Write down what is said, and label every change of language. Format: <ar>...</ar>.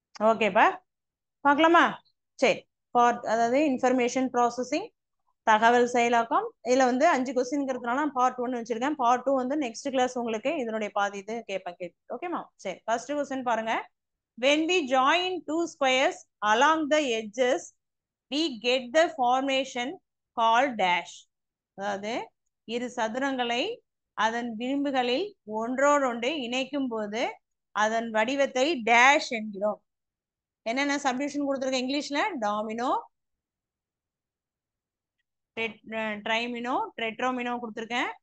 <ta>ஓகேப்பா, பார்க்கலாமா? சரி. அதாவது இன்ஃபர்மேஷன் ப்ராசஸிங், தகவல் செயலாக்கம். இதுல 5 கொஸ்டின்ங்கிறதுனால பார்ட் 1 வச்சிருக்கேன். பார்ட் 2 நெக்ஸ்ட் கிளாஸ் உங்களுக்கு இதனுடைய பாதி இது கேட்பேன். ஓகேமா? சரி, ஃபர்ஸ்ட் கொஸ்டின் பாருங்க.</ta> <en>when we join two squares along the edges we get the formation called dash.</en> <ta>அதாவது இரு சதுரங்களை அதன் விளிம்புகளில் ஒன்றோடொன்று இணைக்கும் போது அதன் வடிவத்தை டேஷ் என்கிறோம். என்னென்ன சப்டிவிஷன் கொடுத்துருக்கேன் இங்கிலீஷ்ல? டாமினோ, ட்ரைமினோ, டெட்ரோமினோ கொடுத்துருக்கேன்.</ta>